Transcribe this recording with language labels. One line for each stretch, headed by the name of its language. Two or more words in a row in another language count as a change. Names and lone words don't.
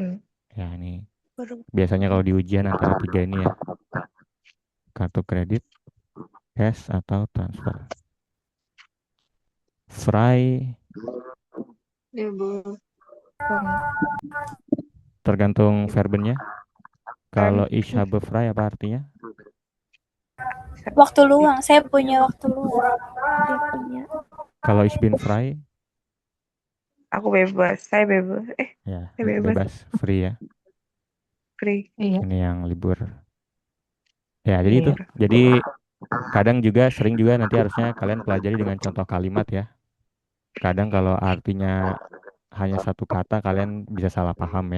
Indonesian: Ya ini biasanya kalau di ujian antara 3 ini ya. Kartu kredit, cash atau transfer. Frei tergantung verbennya. Kalau
German: ich habe frei
Indonesian: apa artinya? Waktu luang. Saya punya waktu luang.
German: Kalau ich bin frei
Indonesian: Aku bebas. Saya bebas. ya Saya bebas. bebas, free ya. Free. Iya. Ini yang libur. Ya jadi itu. Jadi kadang juga sering juga nanti harusnya kalian pelajari dengan contoh kalimat ya. Kadang kalau artinya hanya satu kata kalian bisa salah paham ya.